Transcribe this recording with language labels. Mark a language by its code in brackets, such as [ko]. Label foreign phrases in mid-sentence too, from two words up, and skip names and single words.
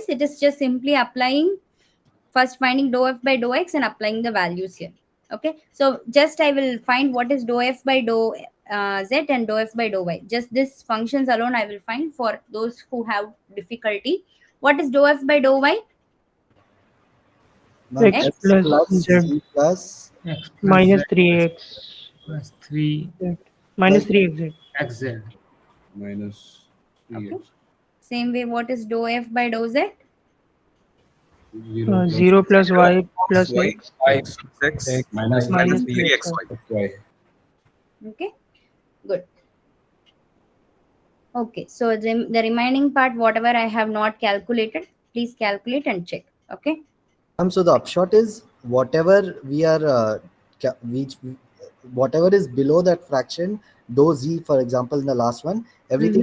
[en] It is just simply applying, first finding dou f by dou x and applying the values here. Okay. So just I will find what is dou f by dou z and dou f by dou y. Just this functions alone I will find for those who have difficulty. What is dou f by dou y? Ma'am, X x plus plus z z plus X plus minus Z 3x. plus 3 Minus 3xz. XZ. Minus 3x. Okay. Same way, what is dou f by dou z? 0 plus y plus y, x x, x, minus minus 3xy. y. Okay, good. Okay, so the remaining part, whatever I have not calculated, please calculate and check. Okay. So the upshot is whatever we are whatever is below that fraction, dou z, for example, in the last one, everything